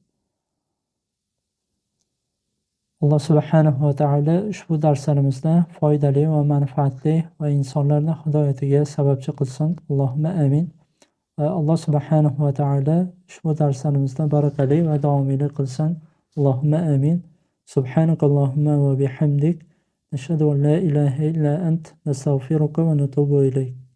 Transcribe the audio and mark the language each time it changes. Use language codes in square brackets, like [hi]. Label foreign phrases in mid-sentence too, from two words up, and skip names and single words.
[uz] Alloh [ar] subhanahu va taolo [uz] ushbu darslarimizda foydali va manfaatli va insonlarning hidoyatiga sababchi qilsin. [ar] اللهم آمين. [uz] Va Alloh [ar] subhanahu va taolo [uz] ushbu darslarimizda barakali va davomiyli qilsin. [ar] اللهم آمين سبحانك اللهم وبحمدك. نشهد أن لا إله إلا أنت نستغفرك ونتوب إليك.